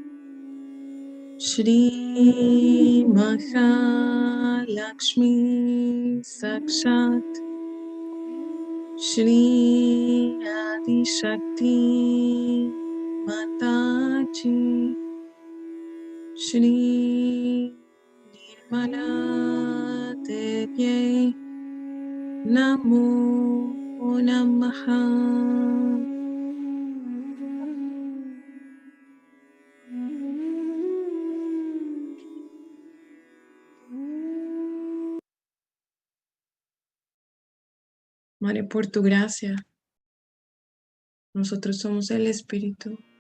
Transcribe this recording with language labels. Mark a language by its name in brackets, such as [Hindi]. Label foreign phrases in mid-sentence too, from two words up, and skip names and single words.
[Sanskrit] Shri Mahalakshmi Sakshat Shri Adi Shakti Mataji Shri Nirmala Devye Namo Namaha. [Spanish] Madre, por tu gracia, nosotros somos el espíritu.